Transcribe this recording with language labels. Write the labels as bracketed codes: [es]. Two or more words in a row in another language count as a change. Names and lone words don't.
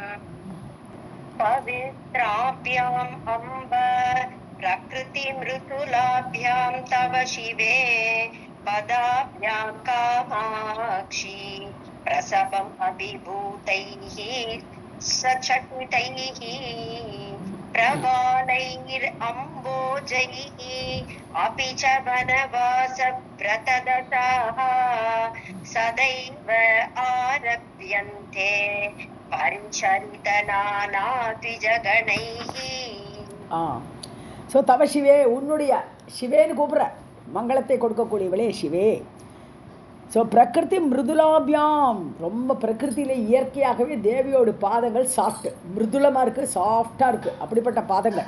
[sa] पवित्राभ्याम् अम्ब प्रकृतिमृदुलाभ्यां तव शिवे पदाभ्यां कामाक्षी प्रसवम् अभिभूतैः सचकितैः प्रवालैरम्बोजैः अपि च वनवासव्रतदशाः सदैव आरभ्यन्ते [ta] ஸோ [sa] तव शिवे, [ta] உன்னுடைய சிவேன்னு கூப்பிட்ற, மங்களத்தை கொடுக்கக்கூடியவளே சிவே. ஸோ [sa] प्रकृति मृदुलाभ्याम्, [ta] ரொம்ப பிரகிருத்தியில இயற்கையாகவே தேவியோட பாதங்கள் சாஃப்ட், மிருதுலமாக இருக்குது, சாஃப்டாக இருக்குது, அப்படிப்பட்ட பாதங்கள்.